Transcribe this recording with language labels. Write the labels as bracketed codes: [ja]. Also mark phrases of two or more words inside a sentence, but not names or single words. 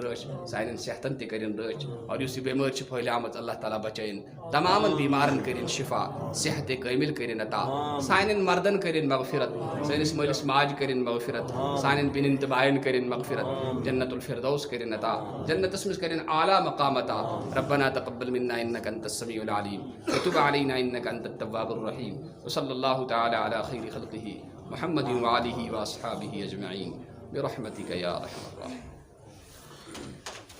[ks] رٲچھ سانٮ۪ن صحتن تہِ کرن رٲچھ اور یُس یہِ بٮ۪مٲرۍ چھِ پھٔہلیمٕژ اللہ تعالیٰ بچٲیِن تمامن بیمارن کرن شفا صحتِ کٲمِل کرن عطا سانٮ۪ن مردن کرن مغفرت سٲنِس مٲلِس ماجہِ کرن مغفرت سانٮ۪ن بیٚنٮ۪ن تہٕ بایَن کرن مغفرت جنت الفردوس کرن عطا جنتس منٛز کرن اعلیٰ مقام عطا [ar] ربنا تقبل منا انك انت السميع العليم وتب علينا انك انت التواب الرحيم وصلى الله تعالى على خير خلقه محمد وآله وأصحابه أجمعين برحمتك يا أرحم الراحمين.